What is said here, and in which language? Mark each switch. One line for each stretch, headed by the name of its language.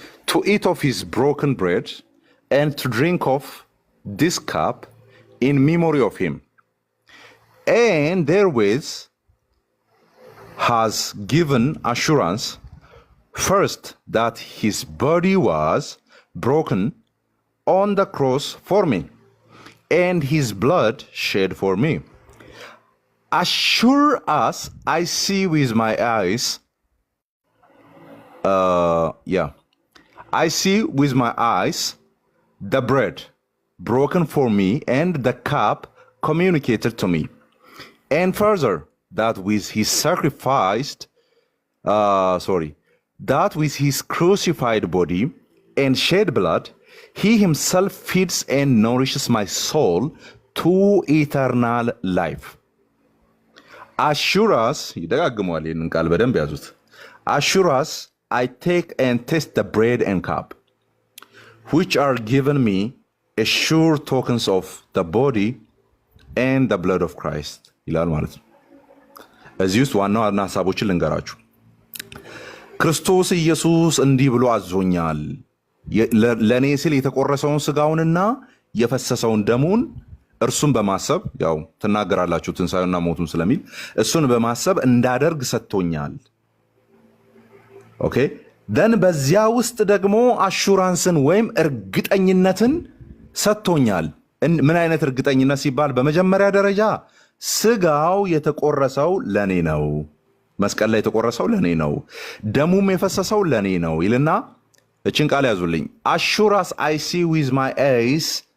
English: to eat of his broken bread and to drink of this cup in memory of him, and therewith has given assurance first that his body was broken on the cross for me and his blood shed for me. Assure us I see with my eyes I see with my eyes the bread broken for me and the cup communicated to me, and further that with his that with his crucified body and shed blood he himself feeds and nourishes my soul to eternal life. Assure us,
Amharic: ይደጋግመዋል ይህንን ቃል በደንብ ያዙት።
English: Assure us I take and taste the bread and cup, which are given me as sure tokens of the body and the blood of Christ
Amharic: ይላል ማለት ነው። እዚህ ውስጥ ዋና ዋና ሀሳቦችን ልንገራችሁ። ክርስቶስ ኢየሱስ እንዲህ ብሎ አዞኛል ለእኔ ሲል የተቆረሰውን ስጋውንና የፈሰሰውን ደሙን እርሱን በማሰብ ያው ትናገራላችሁ ትንሣኤውና ሞቱን ስለሚል እሱን በማሰብ እንዳደርግ ሰጥቶኛል። ኦኬ ደን በዚያ ውስጥ ደግሞ አሹራንስን ወይም እርግጠኝነትን ሰጥቶኛል። ምን አይነት እርግጠኝነት ሲባል በመጀመሪያ ደረጃ ስጋው የተቆረሰው ለኔ ነው፣ መስቀል ላይ የተቆረሰው ለኔ ነው፣ ደሙም የፈሰሰው ለኔ ነው ይልና እችን ቃል ያዙልኝ።
English: አሹራስ አይ ሲ ዊዝ ማይ አይስ